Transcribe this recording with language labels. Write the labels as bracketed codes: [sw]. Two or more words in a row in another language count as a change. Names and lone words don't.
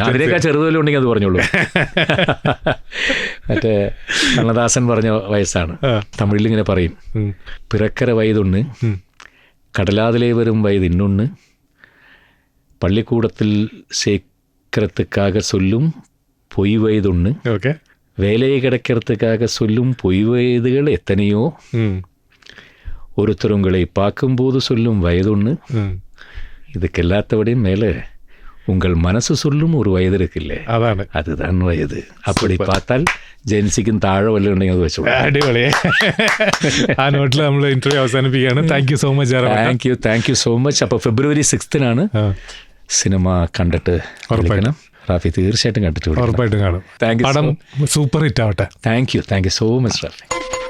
[ml] അതിനേക്കാൾ ചെറുതലും ഉണ്ടെങ്കിൽ അത് പറഞ്ഞോളൂ. മറ്റേ കണ്ണദാസൻ പറഞ്ഞ വയസ്സാണ്. തമിഴിൽ ഇങ്ങനെ പറയും, [ta] பிறக்கர வயதொன்று கடலாதிலே வரும் வயதின்னொன்று பள்ளிக்கூடத்தில் சேக்கறதுக்காக சொல்லும் பொய் வயதொன்று வேலையை கிடைக்கிறதுக்காக சொல்லும் பொய் வயதுகள் எத்தனையோ ஒருத்தர் உங்களை பார்க்கும்போது சொல்லும் வயதொன்று இதுக்கு எல்லாத்தபடியும் மேலே உங்கள் மனசு சொல்லும் ஒரு வயது இருக்குல்லே, [ml] അതാണ്, [ta] அதுதான் வயது. அப்படி பார்த்தால் [ml] ജെൻസിക്കും താഴെ വല്ലതും ഉണ്ടെങ്കിൽ അത് വെച്ചു. അടിപൊളിയെ. ആ നോട്ടിൽ നമ്മൾ ഇന്റർവ്യൂ അവസാനിപ്പിക്കുകയാണ്. [en] thank you so much. thank you so much. [ml] അപ്പോൾ February 6th സിനിമ കണ്ടിട്ട് വിളിക്കണം. റാഫി തീർച്ചയായിട്ടും കണ്ടിട്ട് ഉറപ്പായിട്ടും കാണും. [en] thank you. [ml] പടം [en] super hit [ml] ആവട്ടെ. [en] thank you so much റാഫി.